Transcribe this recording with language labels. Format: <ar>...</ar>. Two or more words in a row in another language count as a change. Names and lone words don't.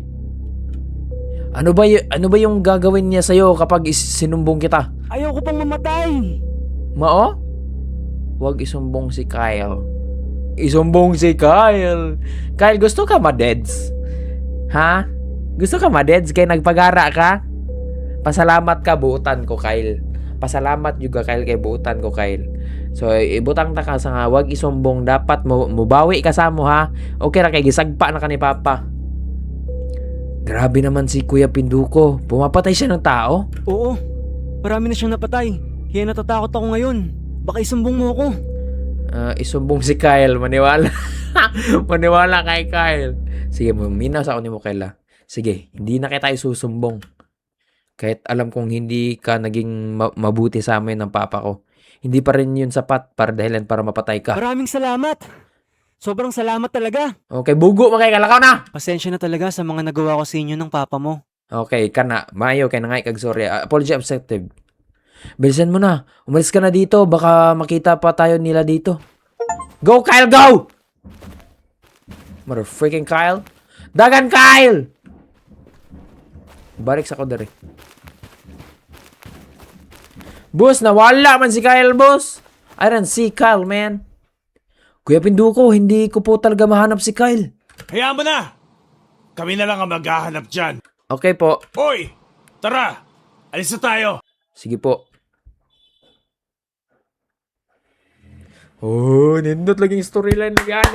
<tl>Ano ba yung gagawin niya sa'yo kapag sinumbong kita? Ayaw ko pang mamatay. Mao? Huwag isumbong si Kyle. Isumbong si Kyle. Kyle,</tl> <ceb>gusto ka ma-deads? Ha? Gusto ka ma-deads? Kaya nagpagara ka? Pasalamat ka, buutan ko, Kyle. Pasalamat juga, Kyle, kay buutan ko, Kyle. So, ibutang ta ka sa nga,</ceb> <tl>huwag isumbong.</tl> <ceb>Dapat mubawi ka sa mo, ha? Okay ra, kay gisagpa na ka ni Papa.</ceb> <tl>Grabe naman si Kuya Pinduko. Pumapatay siya ng tao? Oo. Marami na siyang napatay. Kaya natatakot ako ngayon. Baka isumbong mo ako. Isumbong si Kyle. Maniwala. Maniwala kay Kyle. Sige,</tl> <ceb>minaw sa ako ni mo,</ceb> <tl>Kyle. Sige, hindi na kita isusumbong. Kahit alam kong hindi ka naging mabuti sa amin ng papa ko. Hindi pa rin yun sapat para dahilan para mapatay ka. Maraming salamat. Sobrang salamat talaga.</tl> <ceb>Okay, bugo mo kay kalakaw na!</ceb> <tl>Pasensya na talaga sa mga nagawa ko sa inyo ng papa mo.</tl> <ceb>Okay, kana. Maayo, kay nangay kag sorry.</ceb> <en>Apology accepted.</en> <tl>Bilisan mo na. Umalis ka na dito. Baka makita pa tayo nila dito.</tl> <en>Go, Kyle, go! Mother freaking Kyle.</en> <ceb>Dagan, Kyle! Balik sa kodere. Boss, nawala man si Kyle, boss.</ceb> <en>I don't see Kyle, man.</en> <tl>Kuya Pinduko, hindi ko po talaga mahanap si Kyle. Hayaan mo na! Kami na lang ang maghahanap dyan. Okay po. Hoy! Tara! Alis na tayo! Sige po.</tl> <ceb>Oh, nindot laging storyline na yan.</ceb>